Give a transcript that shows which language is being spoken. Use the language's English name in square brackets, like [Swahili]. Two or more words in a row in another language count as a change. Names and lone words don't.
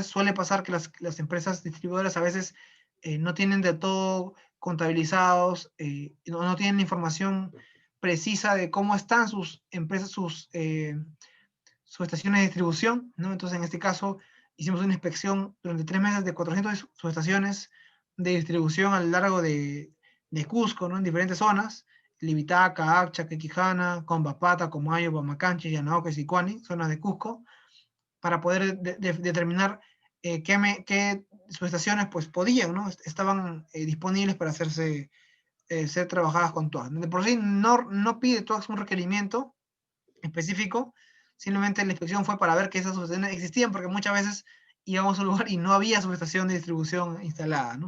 [Spanish] Suele pasar que las empresas distribuidoras a veces no tienen de todo contabilizados, no tienen información precisa de cómo están sus empresas, sus subestaciones de distribución, ¿no? Entonces, en este caso, hicimos una inspección durante 3 meses de 400 subestaciones de distribución a lo largo de Cusco, ¿no? En diferentes zonas, Libitaca, Accha, Quequijana, Combapata, Comayo, Pamacanchi, Yanaoca y Sicuani, zonas de Cusco, para poder determinar qué subestaciones pues podían, ¿no? Estaban disponibles para hacerse, ser trabajadas con TOAX. De por sí no pide TOAX un requerimiento específico, simplemente la inspección fue para ver que esas subestaciones existían, porque muchas veces íbamos a un lugar y no había subestación de distribución instalada, ¿no?